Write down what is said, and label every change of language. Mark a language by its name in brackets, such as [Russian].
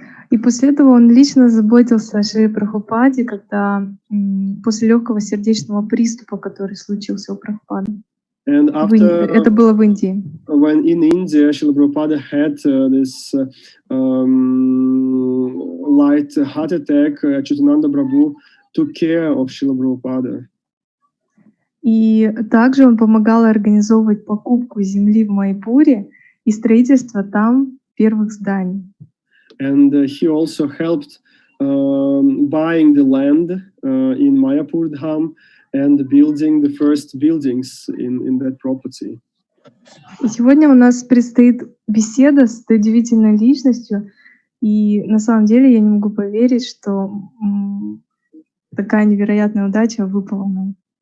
[Russian] И после этого он лично заботился о Шриле Прабхупаде, когда после легкого сердечного приступа, который случился у Прабхупады. [English] And after, [Russian] это было в Индии. [English] When in India, Шрила Prabhupada had this light heart attack, Ачьютананда Prabhu took care of Шрила Prabhupada. [Russian] И также он помогал организовывать покупку земли в Майпуре и строительство там первых зданий. [English] And he also helped buying the land in Mayapur Dham and building the first buildings in that property. [Russian] И сегодня у нас предстоит беседа с этой удивительной личностью, и на самом деле я не могу поверить, что такая невероятная удача выпала нам.